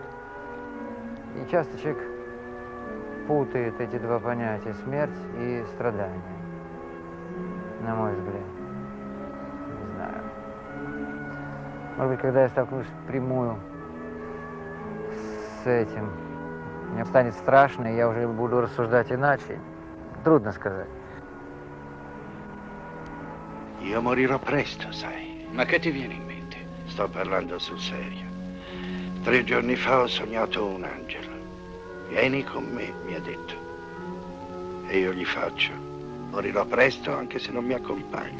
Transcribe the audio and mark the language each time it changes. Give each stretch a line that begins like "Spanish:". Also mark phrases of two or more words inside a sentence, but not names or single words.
Russian: И часто человек путает эти два понятия, смерть и страдание, на мой взгляд. Не знаю. Может быть, когда я столкнусь впрямую с этим, мне станет страшно, и я уже буду рассуждать иначе. Трудно сказать.
Italian: Io morirò presto, sai. Ma che ti viene in mente? Sto parlando sul serio. 3 giorni fa ho sognato un angelo. Vieni con me, mi ha detto. E io gli faccio. Morirò presto anche se non mi accompagni.